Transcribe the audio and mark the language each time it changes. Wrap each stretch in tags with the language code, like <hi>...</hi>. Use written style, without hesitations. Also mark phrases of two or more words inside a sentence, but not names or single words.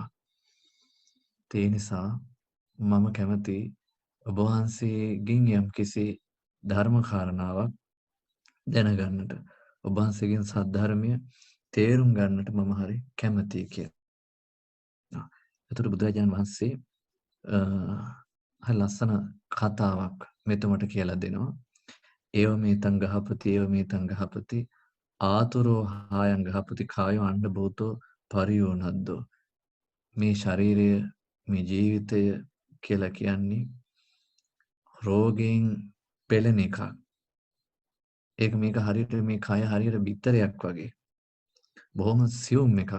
<si>ඒ නිසා මම කැමති ඔබ වහන්සේගෙන් යම්කිසි ධර්ම කාරණාවක් දැනගන්නට. ඔබ වහන්සේගෙන් සද්ධර්මය තේරුම් ගන්නට මම හරි කැමතියි කියලා. එතකොට බුදුරජාණන් වහන්සේ හරි ලස්සන කතාවක් මෙතුමට කියලා දෙනවා.</si> <pi>ඒව මේතං ගහපති ඒව මේතං ගහපති ආතුරෝ හායං ගහපති කායෝ අණ්ඩ භූතෝ පරියෝනද්දෝ.</pi> <si>මේ ශරීරය මේ ජීවිතය කියලා කියන්නේ රෝගයෙන් පෙළෙන එකක්. ඒක මේක හරියට මේ කය හරියට බිත්තරයක් වගේ. බොහොම සියුම් එකක්.</si>